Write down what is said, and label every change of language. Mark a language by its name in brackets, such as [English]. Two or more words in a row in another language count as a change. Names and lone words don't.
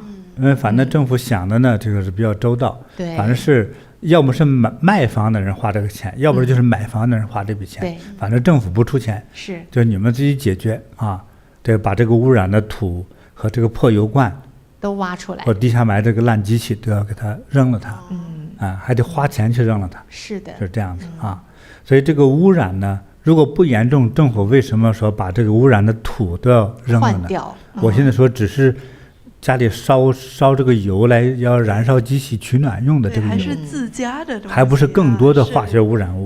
[Chinese] 因為反正政府想的呢，這個是比較周到。對。反正是要麼是賣房的人花這個錢，要不就是買房的人花這筆錢。對。反正政府不出錢。是。就你們自己解決啊，對，把這個污染的土和這個破油罐都挖出來，或地下埋這個爛機器都要給它扔了它。還得花錢去扔了它。是的。是這樣子啊，所以這個污染呢，如果不嚴重，政府為什麼說把這個污染的土都要扔了呢？換掉。我現在說只是家裡燒這個油來要燃燒機器取暖用的這個油，還是自家的東西，還不是更多的化學污染物。